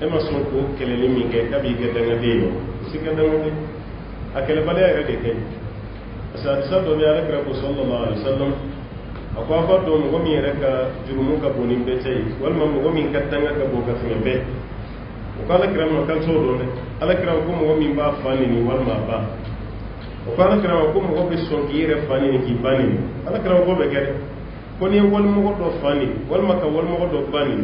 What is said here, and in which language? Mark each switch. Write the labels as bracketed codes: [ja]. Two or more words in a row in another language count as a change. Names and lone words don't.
[bm] ma sɔn k'o kɛlɛli min kɛ k'a b'i kɛ dangaden ye o si kɛ dangaden a kɛlɛbaliya yɛrɛ de kɛ [fr] parce que [bm] hadisa dɔ bɛ ala kira ko [ar] صلى الله عليه وسلم [bm] a ko a b'a dɔn mɔgɔ min yɛrɛ ka jurumu ka bon ni bɛɛ cɛ ye walima mɔgɔ min ka danga ka bon ka tɛmɛ bɛɛ o ko ala kira ma kan t'o dɔn dɛ ala kira ko mɔgɔ min b'a fa nɛni walima a ba o ko ala kira ma ko mɔgɔ bɛ sɔn k'i yɛrɛ fa nɛni k'i ba nɛni ala kira ko bɛ kɛ dɛ ko ni walimɔgɔ dɔ fa nɛni walima ka walimɔgɔ dɔ ba nɛni